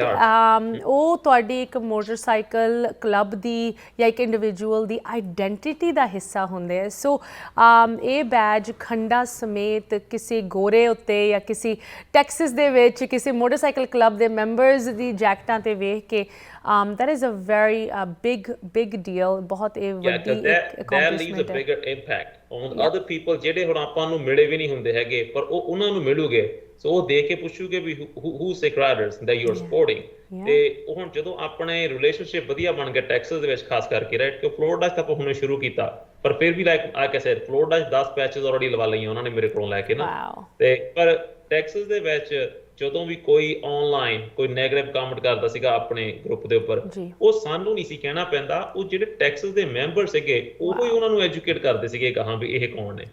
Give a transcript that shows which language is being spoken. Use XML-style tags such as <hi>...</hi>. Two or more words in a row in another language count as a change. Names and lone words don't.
<pa>ਉਹ ਤੁਹਾਡੀ ਇੱਕ ਮੋਟਰਸਾਈਕਲ ਕਲੱਬ ਦੀ ਜਾਂ ਇੱਕ ਇੰਡੀਵਿਜੂਅਲ ਦੀ ਆਈਡੈਂਟਿਟੀ ਦਾ ਹਿੱਸਾ ਹੁੰਦੇ ਆ। ਸੋ ਇਹ ਬੈਜ ਖੰਡਾ ਸਮੇਤ ਕਿਸੇ ਗੋਰੇ ਉੱਤੇ ਜਾਂ ਕਿਸੇ ਟੈਕਸਸ ਦੇ ਵਿੱਚ ਕਿਸੇ ਮੋਟਰਸਾਈਕਲ ਕਲੱਬ ਦੇ ਮੈਂਬਰਸ ਦੀ ਜੈਕਟਾਂ ਤੇ ਵੇਖ ਕੇ</pa> <en>that is a very big deal।</en> <pa>ਬਹੁਤ ਇਹ ਵੱਡੀ accomplishment ਹੈ।</pa> <en>bigger impact on other people</en> <pa>ਜਿਹੜੇ ਹੁਣ ਆਪਾਂ ਨੂੰ ਮਿਲੇ ਵੀ ਨਹੀਂ ਹੁੰਦੇ ਹੈਗੇ, ਪਰ ਉਹ ਉਹਨਾਂ ਨੂੰ ਮਿਲੂਗੇ। ਸੋ ਉਹ ਦੇਖ ਕੇ ਪੁੱਛੂਗੇ ਵੀ</pa> <en>who Sikh riders that you are supporting।</en> <pa>ਤੇ ਹੁਣ ਜਦੋਂ ਆਪਣੇ ਰਿਲੇਸ਼ਨਸ਼ਿਪ ਵਧੀਆ ਬਣ ਗਿਆ ਟੈਕਸਸ ਦੇ ਵਿੱਚ ਖਾਸ ਕਰਕੇ ਰਾਈਟ, ਕਿ ਫਲੋਰੀਡਾ ਤੱਕ ਆਪਾਂ ਹੁਣੇ ਸ਼ੁਰੂ ਕੀਤਾ, ਪਰ ਫਿਰ ਵੀ ਲਾਈਕ ਆ ਕੇ ਸੈਡ ਫਲੋਰੀਡਾ 'ਚ 10 ਪੈਚਸ ਆਲਰੇਡੀ ਲਵਾ ਲਈਆਂ ਉਹਨਾਂ ਨੇ ਮੇਰੇ ਕੋਲੋਂ ਲੈ ਕੇ ਨਾ। ਤੇ ਪਰ ਟੈਕਸਸ ਦੇ ਵਿੱਚ ਜਦੋਂ ਵੀ ਕੋਈ ਆਨਲਾਈਨ ਕੋਈ</pa> <en>negative comment</en> <pa>ਕਰਦਾ ਸੀਗਾ ਆਪਣੇ ਗਰੁੱਪ ਦੇ ਉੱਪਰ, ਉਹ ਸਾਨੂੰ ਨਹੀਂ ਸੀ ਕਹਿਣਾ ਪੈਂਦਾ, ਉਹ ਜਿਹੜੇ ਟੈਕਸਸ ਦੇ ਮੈਂਬਰ ਸੀਗੇ ਉਹ ਹੀ ਉਹਨਾਂ ਨੂੰ ਐਜੂਕੇਟ ਕਰਦੇ ਸੀਗੇ ਕਹਾਂ ਵੀ ਇਹ ਕੌਣ ਨੇ।</pa>